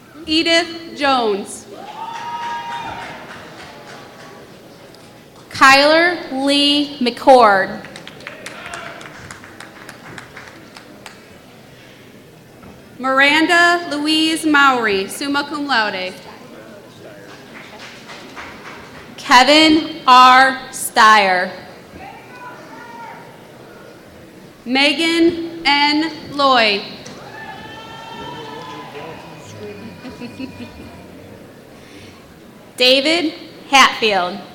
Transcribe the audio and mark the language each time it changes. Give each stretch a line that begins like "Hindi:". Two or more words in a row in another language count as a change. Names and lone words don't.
English: Edith Jones. Kyler Lee McCord. Miranda Louise Mowry,
Latin: summa cum laude.
English: Kevin R. Steyer. Megan N. Lloyd. David Hatfield.